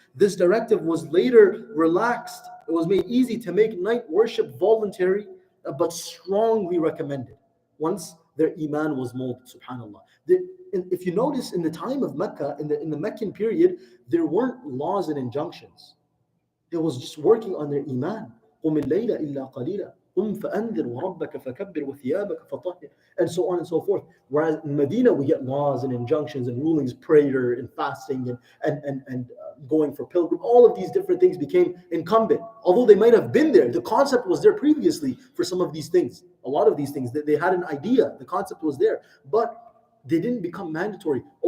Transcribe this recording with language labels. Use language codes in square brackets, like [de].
[en] This directive was later relaxed. It was made easy to make night worship voluntary, but strongly recommended once their iman was molded. Subhanallah. If you notice, in the time of Mecca, in the Meccan period, there weren't laws and injunctions. It was just working on their iman. [ar] قُمِ اللَّيْلَ إِلَّا قَلِيلًا قُمْ فَأَنذِرْ وَرَبَّكَ فَكَبِّرْ وَثِيَابَكَ فَطَهِّرْ, [en] and so on and so forth. Whereas in Medina, we get laws and injunctions and rulings, prayer and fasting and going for pilgrim. All of these different things became incumbent. Although they might have been there, the concept was there previously for some of these things. A lot of these things, they had an idea, the concept was there, but they didn't become mandatory.